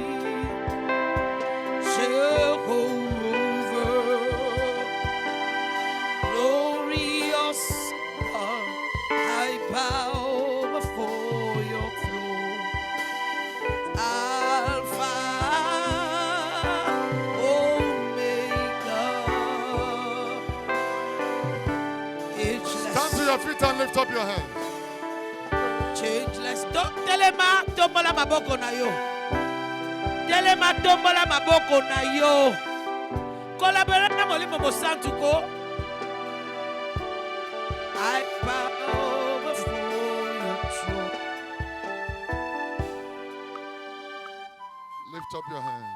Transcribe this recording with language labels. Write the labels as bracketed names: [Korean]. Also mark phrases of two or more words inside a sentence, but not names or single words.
[English] Jehovah, glorious God, I bow before your throne. Alpha, Omega, stand to your feet and lift up your hands. changeless. [Lingala] Telema tombola maboko na yo. Telema tombola maboko na yo. Collaborate na molimo mosantuko. [English] I bow before your throne. Lift up your hands.